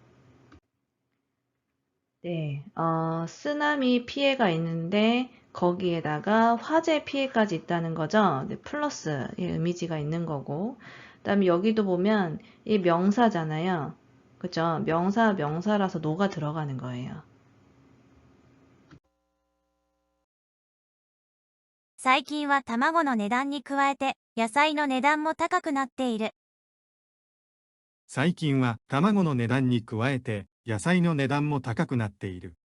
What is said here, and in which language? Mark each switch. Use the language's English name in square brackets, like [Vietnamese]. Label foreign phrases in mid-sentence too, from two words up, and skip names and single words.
[Korean] 네, 쓰나미 피해가 있는데 거기에다가 화재 피해까지 있다는 거죠. 네, 플러스의 의미지가 있는 거고. 그다음에 여기도 보면 이 명사잖아요. 그죠? 명사라서 노가 들어가는 거예요. [Japanese] 最近は卵の値段に加えて野菜の値段も高くなっている。最近は卵の値段に加えて野菜の値段も高くなっている。